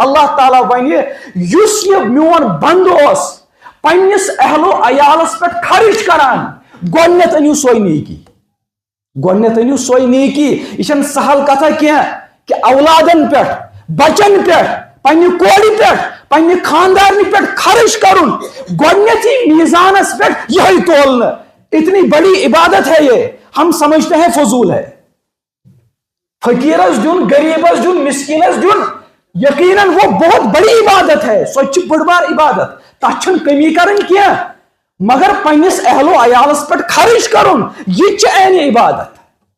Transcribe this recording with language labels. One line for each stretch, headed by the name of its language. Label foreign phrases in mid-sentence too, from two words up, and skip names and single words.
Kashmiri: اللہ تعالیٰ ونہِ یُس یہِ میون بنٛدٕ اوس پننس اہلو عیالس پٮ۪ٹھ خرچ کران، گۄڈنیتھ أنِو سۄے نیکی، گۄڈنیتھ أنِو سۄے نیکی. یہِ چھنہٕ سہل کتھا کینٛہہ کہ اولادن پٮ۪ٹھ، بچن پٮ۪ٹھ، پننہِ کورِ پٮ۪ٹھ، پننہِ خاندارنہِ پٮ۪ٹھ خرچ کرُن، گۄڈنیتھٕے میزانس پٮ۪ٹھ یِہے تولنہٕ.
Urdu: اتنی بڑی عبادت ہے یہ، ہم سمجھتے ہیں فضول ہے.
Kashmiri: فقیرس دیُن، غریبس دیُن، مسکینس دیُن،
Urdu: یقیناً وہ بہت بڑی عبادت ہے،
Kashmiri: سۄ چھِ بٔڑ بار عبادت، تتھ چھنہٕ کمی کرٕنۍ کینٛہہ. مگر پننس اہل و عیالس پٮ۪ٹھ خرچ کرُن یہ چھِ عینہِ عبادت.